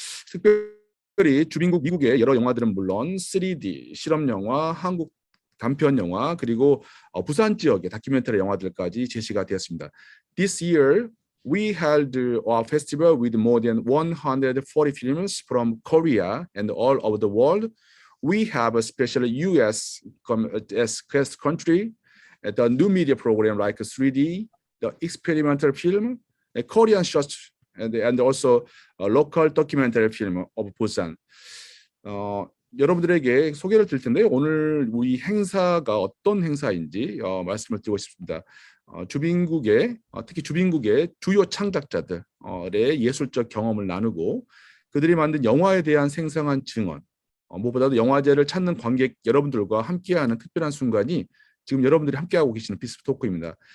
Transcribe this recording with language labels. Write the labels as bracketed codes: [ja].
[ko] 특별히 주빈국 미국의 여러 영화들은 물론 3D, 실험 영화, 한국 단편 영화 그리고 부산 지역의 다큐멘터리 영화들까지 제시가 되었습니다. [en] This year we held our festival with more than 140 films from Korea and all over the world. We have a special US as guest country, the new media program like 3D, the experimental film, a Korean short, and also a local documentary film of Busan. [ko] 여러분들에게 소개를 드릴 텐데요. 오늘 우리 행사가 어떤 행사인지 말씀을 드리고 싶습니다. 주빈국의 특히 주빈국의 주요 창작자들의 예술적 경험을 나누고 그들이 만든 영화에 대한 생생한 증언, 무엇보다도 영화제를 찾는 관객 여러분들과 함께하는 특별한 순간이 지금 여러분들이 함께하고 계시는 비스프 토크입니다.